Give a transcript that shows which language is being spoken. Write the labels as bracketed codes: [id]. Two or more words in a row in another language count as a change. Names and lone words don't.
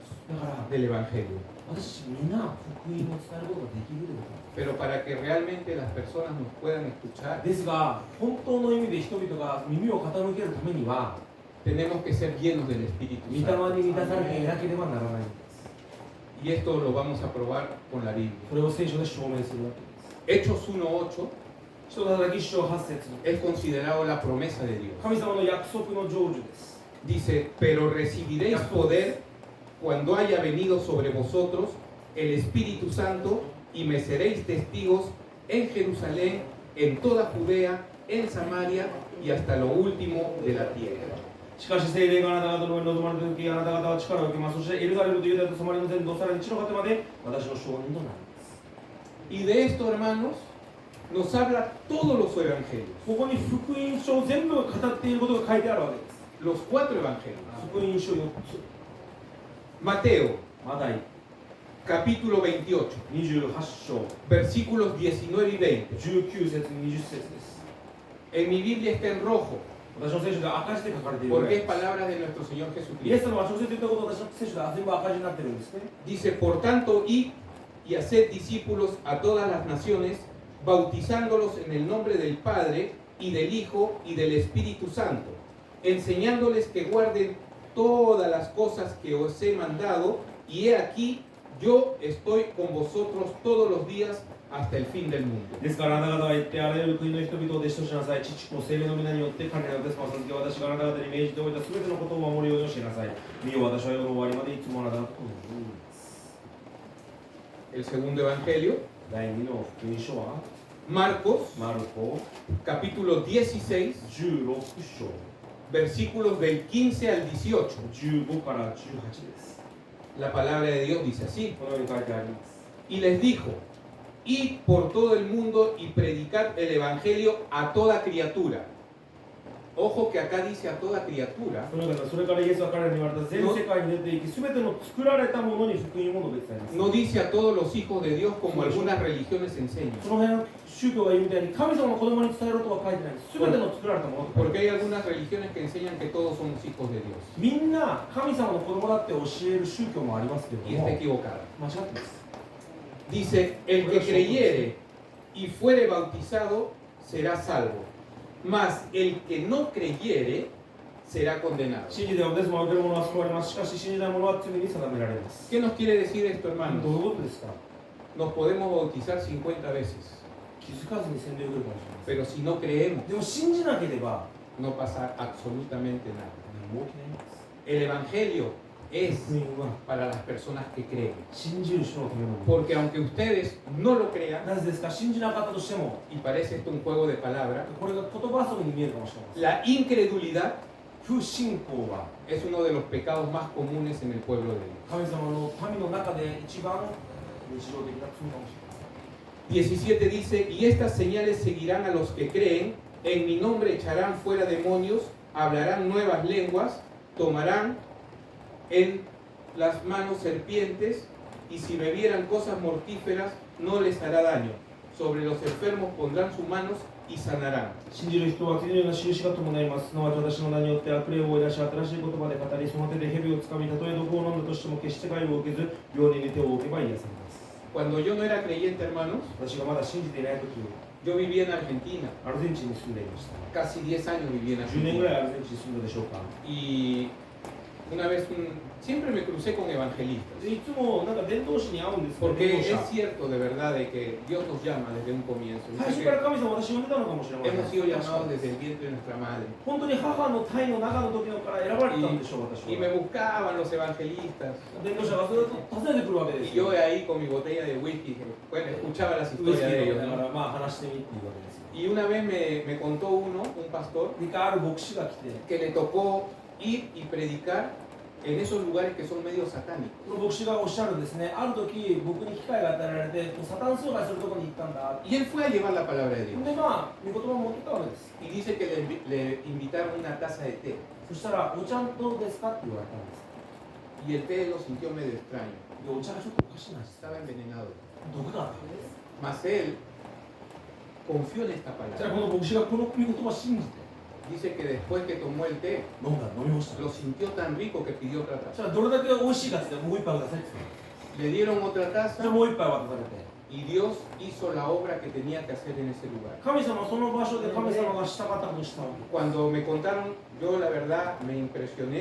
[ja] だから [es] del Evangelio. [ja] 私たちみんな福音を伝えることができるということ [es] Pero para que realmente las personas nos puedan escuchar, [ja] ですが本当の意味で人々が耳を傾けるためには [es] tenemos que ser llenos del [ja] 御 [es] Espíritu [ja] 霊 [es] Santo. [ja] に満たされていなければならないんです [es] Y esto lo vamos a probar con la Biblia. [ja] それを聖書で証明するわけです [es] Hechos 1:8 [ja] 人の働き一章8節 [es] es considerado la promesa de Dios. [ja] 神様の約束の成就です [es] Dice, pero recibiréis poder cuando haya venido sobre vosotros el Espíritu Santo y me seréis testigos en Jerusalén, en toda Judea, en Samaria y hasta lo último de la tierra. [ja] しかし聖霊があなた方の上に臨まれた時あなた方は力を受けますそしてエルサレムとユダヤとサマリの全土さらに地の果てまで私の証人となります [es] Y de esto, hermanos, nos habla todos los evangelios, [ja] ここに福音書全部が語っていることが書いてあるわけです。 [es] los 4 evangelios. [ja] 福音書4つ。 [es] Mateo, [ja] マタイ [es] capítulo 28, [ja] 28章 [es] versículos 19 y 20. [ja] 19 節20節です。 [es] En mi Biblia está en rojo, [ja] 私の聖書で赤字で書かれているぐら [es] porque [ja] い [es] es palabra de nuestro Señor [ja] イエ [es] Jesucristo. [ja] ス様が直接言ったことを私の聖書で全部赤字になってるんですね。 [es] Dice, por tanto, id y haced discípulos a todas las naciones, bautizándolos en el nombre del Padre y del Hijo y del Espíritu Santo, enseñándoles que guarden todas las cosas que os he mandado, y he aquí, yo estoy con vosotros todos los días hasta el fin del mundo. [ja] ですからあなた方は言ってあらゆる国の人々を弟子としなさい。父子聖霊の皆によって彼らのテスマを授け、私があなた方に命じておいたすべてのことを守るように教えなさい。見よ、私は世の終わりまでいつもあなた方と共にいます。 [es] El segundo evangelio, [ja] 第2の福音書は [es] Marcos, [ja] マルコ [es] capítulo 16, [ja] 16章 [es] versículos del 15 al 18. [ja] 15 から18です。 [es] La palabra de Dios dice así. [ja] このように書いてあります。 [es] Y les dijo, id por todo el mundo y predicad el evangelio a toda criatura. Ojo que acá dice a toda criatura. [ja] それからイエスは彼らに言われた。全世界に出て行き、すべての作られたものに福音を述べ伝えます。 [es] No dice a todos los hijos de Dios como algunas religiones enseñan. [ja] その辺の宗教が言うみたいに神様の子供に伝えろとは書いてないです。すべての作られたものと書いて [es] Porque hay algunas religiones que enseñan que todos somos hijos de Dios. [ja] みんな神様の子供だって教える宗教もありますけれ [es] Y [ja] ど [es] está [ja] も [es] equivocada. [ja] 間違ってます。 [es] Dice, el que creyere y fuere bautizado será salvo. Mas el que no creyere será condenado. [ja] 信じてバプテスマを受ける者は救われます。しかし信じない者は罪に定められます。 [es] ¿Qué nos quiere decir esto, [ja] どういう [es] hermanos? [ja] ことですか？ [es] Nos podemos bautizar 50 veces, [ja] 気づかずに洗礼を受けるかもし [es] pero si no creemos, [ja] れない。でも信じなければ [es] no pasa absolutamente nada. [ja] 何も起きないんです。 [es] El evangelio es [ja] 福音は [es] para las personas que creen. [ja] 信じる人のためのもの。 [es] Porque aunque ustedes no lo crean, [ja] なぜですか？信じなかったとしても、 [es] y parece esto un juego de palabras, [ja] これが言葉遊びに見えるかもしれない。 [es] la incredulidad [ja] 不信仰は [es] es uno de los pecados más comunes en el pueblo de Dios. [ja] 神様の民の中で一番日常的な罪かもしれない。 [es] 17 dice, y estas señales seguirán a los que creen, en mi nombre echarán fuera demonios, hablarán nuevas lenguas, tomarán en las manos serpientes, y si bebieran cosas mortíferas no les hará daño. Sobre los enfermos pondrán sus manos y sanarán. [ja] 信じる人は次のような印が伴います。すなわち私の名によって悪霊を追い出し、新しい言葉で語り、その手で蛇をつかみ、たとえ毒を飲んだとしても決して害を受けず、病人に手を置けば癒されます。 [es] Cuando yo no era creyente, hermanos, [ja] 私がまだ信じていない時、 [es] yo vivía en Argentina. [ja] アルゼンチンに住んでいました。 [es] Casi 10 años viví en [ja] 10 年ぐ [es] Argentina. [ja] らいアルゼンチンに住んだでしょうか。 [es] Y una vez, siempre me crucé con evangelistas. [ja] でいつもなんか伝道師に会うんですけど、 [es] Porque [ja] 伝道 [es] es [ja] 者。 [es] cierto de verdad de que Dios nos llama desde un comienzo. [ja] 最 [es] Dice [ja] 初から [es] que [ja] 神様は私を呼んでたのかもしれません。 [es] hemos sido llamados desde el vientre de nuestra madre. [ja] 本当に母の胎の中の時のから選ばれてたんでしょう、私 [es] Y me [ja] は。 [es] buscaban los evangelistas. [ja] 伝道者がそれを訪ねてくるわけです [es] Y [ja] よ。 [es] yo ahí con mi botella de whisky, bueno, escuchaba las [ja] ウイスキ [es] historias de [ja] ー飲 [es] ellos. [ja] みなが [es] ¿no? [ja] らまあ話してみっていうわけですよ。 [es] Y una vez me contó uno, un pastor, [ja] である牧師が来て、 [es] que le tocó ir y predicar en esos lugares que son medio satánicos. [ja] この牧師がおっしゃるんですね、ある時僕に機会が与えられて、サタン崇拝するところに行ったんだ。 [es] Y él fue a llevar la palabra de Dios. [ja] でまあ、御言葉を持ってたわけです。 [es] Y dice que le invitaron una taza de té. [ja] そしたら、お茶どうですかって言われたんです。 [es] Y el té lo sintió medio extraño. [ja] で、お茶がちょっとおかしいな。 [es] Estaba envenenado. [ja] 毒があったんです。 [es] Mas él confió en esta [ja] じゃあ [es] palabra. [ja] この牧師がこの御言葉を信じて [es] Dice que después que tomó el té, [ja] 飲みました。 [es] lo sintió tan rico que pidió otra [ja] じ [es] taza. [ja] ゃあどれだけ美味しいかって言ってもう一杯くださいって言って [es] Le dieron otra [ja] じゃあ [es] taza [ja] もう一杯渡されて [es] y Dios hizo la obra que tenía que hacer en ese lugar. [ja] 神様はその場所で神様がしたかったことをしたわけ [es] Cuando me contaron, yo la verdad me impresioné.